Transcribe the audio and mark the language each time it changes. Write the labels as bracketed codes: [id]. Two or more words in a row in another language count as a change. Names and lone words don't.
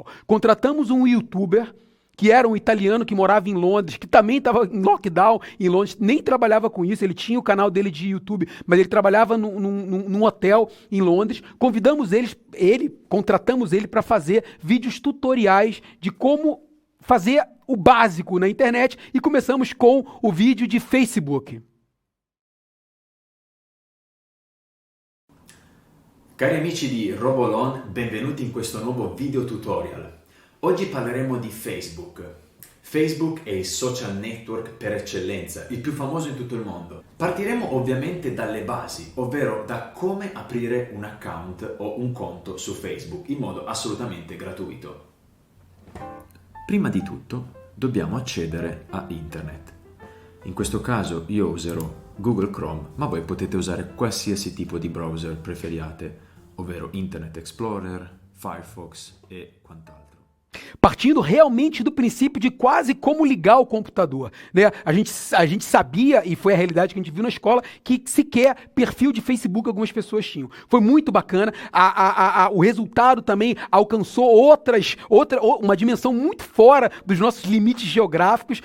[pt] Contratamos um youtuber, que era um italiano que morava em Londres, que também estava em lockdown em Londres, nem trabalhava com isso, ele tinha o canal dele de YouTube, mas ele trabalhava num hotel em Londres. Contratamos ele para fazer vídeos tutoriais de como fazer o básico na internet, e começamos com o vídeo de Facebook. [it] Cari amici di Robolon, benvenuti in questo nuovo video tutorial. Oggi parleremo di Facebook. Facebook è il social network per eccellenza, il più famoso in tutto il mondo. Partiremo ovviamente dalle basi, ovvero da come aprire un account o un conto su Facebook in modo assolutamente gratuito. Prima di tutto dobbiamo accedere a internet. In questo caso io userò Google Chrome, ma voi potete usare qualsiasi tipo di browser preferiate, ovvero Internet Explorer, Firefox e quant'altro. [pt] Partindo realmente do princípio de quase como ligar o computador, né? A gente sabia, e foi a realidade que a gente viu na escola, que sequer perfil de Facebook algumas pessoas tinham. Foi muito bacana, o resultado também alcançou uma dimensão muito fora dos nossos limites geográficos.